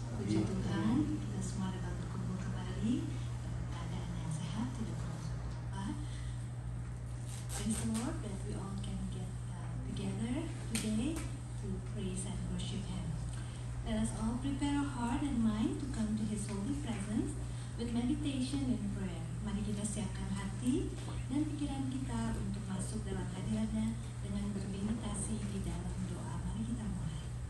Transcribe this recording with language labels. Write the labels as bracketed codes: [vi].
[id] Puji Tuhan, kita semua dapat berkumpul kembali dalam keadaan yang sehat, tidak termasuk apa. [en] Praise the Lord that we all can get together today to praise and worship Him. Let us all prepare our heart and mind to come to His holy presence with meditation and prayer. [id] Mari kita siapkan hati dan pikiran kita untuk masuk dalam hadirat-Nya dengan bermeditasi di dalam doa. Mari kita mulai.